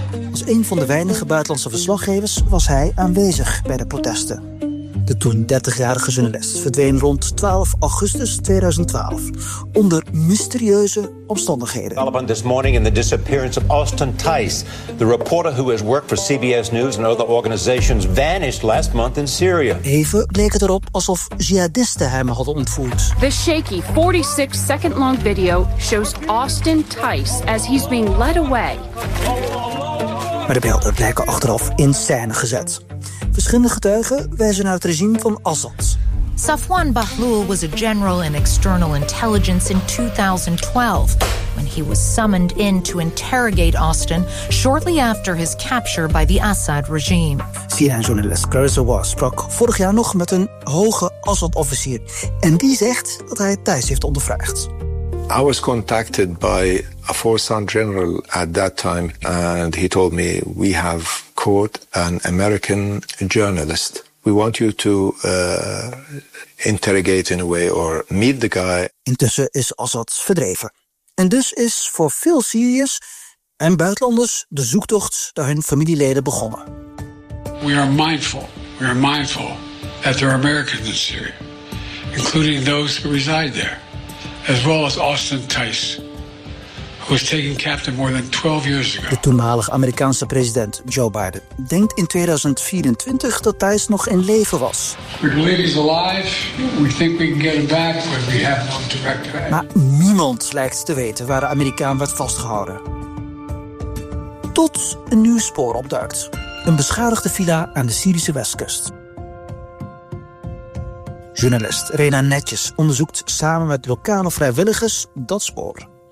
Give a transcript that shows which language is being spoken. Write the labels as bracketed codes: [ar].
[nl] Als een van de weinige buitenlandse verslaggevers was hij aanwezig bij de protesten. De toen 30-jarige journalist verdween rond 12 augustus 2012 onder mysterieuze omstandigheden. [en] Development this morning in the disappearance of Austin Theis, the reporter who has worked for CBS News and other organizations, vanished last month in Syria. [nl] Even leek het erop alsof jihadisten hem hadden ontvoerd. [en] The shaky 46-second-long video shows Austin Theis as he's being led away. [nl] Maar de beelden blijken achteraf in scène gezet. Verschillende getuigen wijzen naar het regime van Assad. [en] Safwan Bahloul was a general in external intelligence in 2012 when he was summoned in to interrogate Austin shortly after his capture by the Assad regime. [nl] CNN-journalist Clarissa Waugh sprak vorig jaar nog met een hoge Assad-officier en die zegt dat hij Theis heeft ondervraagd. [en] I was contacted by a four-star general at that time and he told me we have caught an American journalist. We want you to interrogate in a way or meet the guy. [nl] Intussen is Assad verdreven. En dus is voor veel Syriërs en buitenlanders de zoektocht naar hun familieleden begonnen. [en] We are mindful that there are Americans in Syria, including those who reside there. As well as Austin Theis, who was taken captive more than 12 years ago. [nl] De toenmalig Amerikaanse president Joe Biden denkt in 2024 dat Theis nog in leven was. [en] We believe he's alive. We think we can get him back, but we have no direct plan. [nl] Maar niemand lijkt te weten waar de Amerikaan werd vastgehouden. Tot een nieuw spoor opduikt: een beschadigde villa aan de Syrische westkust. Journalist Rena Netjes onderzoekt samen met lokale vrijwilligers dat spoor.